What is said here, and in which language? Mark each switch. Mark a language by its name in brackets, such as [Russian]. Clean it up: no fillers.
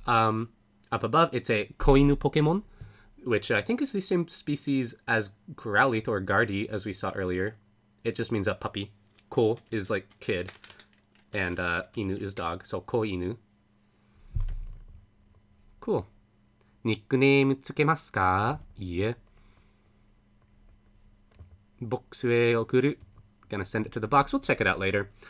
[English] Up above, it's a Koinu Pokemon, which I think is the same species as Growlithe or Gardy, as we saw earlier. It just means a puppy. Ko is like kid, and Inu is dog, so Koinu. Cool. [Japanese] ニックネームつけますか? いいえ。ボックスへ送る. [English] Gonna send it to the box. We'll check it out later.